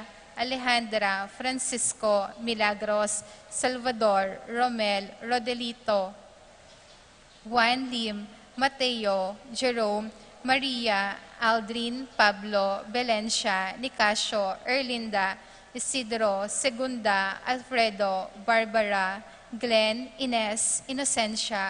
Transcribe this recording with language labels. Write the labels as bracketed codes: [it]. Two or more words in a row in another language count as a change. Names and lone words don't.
[tl] Alejandra, Francisco, Milagros, Salvador, Romel, Rodelito, Juan Lim, Mateo, Jerome, Maria, Aldrin, Pablo, Belencia, Nicasio, Erlinda, Isidro, Segunda, Alfredo, Barbara, Glenn, Ines, Inocencia,